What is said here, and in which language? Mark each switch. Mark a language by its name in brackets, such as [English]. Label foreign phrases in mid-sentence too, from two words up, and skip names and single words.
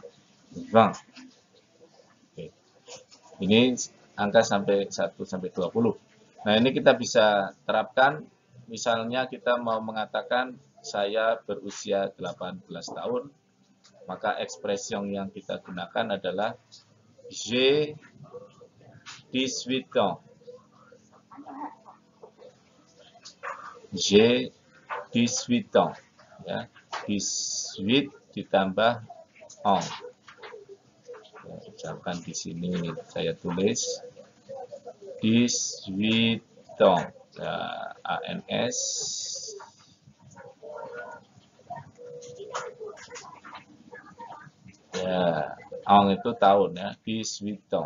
[Indonesian] 20. Oke. Ini angka sampai 1 sampai 20. Nah, ini kita bisa terapkan, misalnya kita mau mengatakan saya berusia 18 tahun, maka ekspresi yang kita gunakan adalah [French] j'ai 18 ans. J'ai 18 ans. [Indonesian] Ya, 18 ditambah ans. Ya, ucapkan di sini saya tulis 18 ans. Ya, ANS. Ya, ans itu tahun, ya, 18 ans.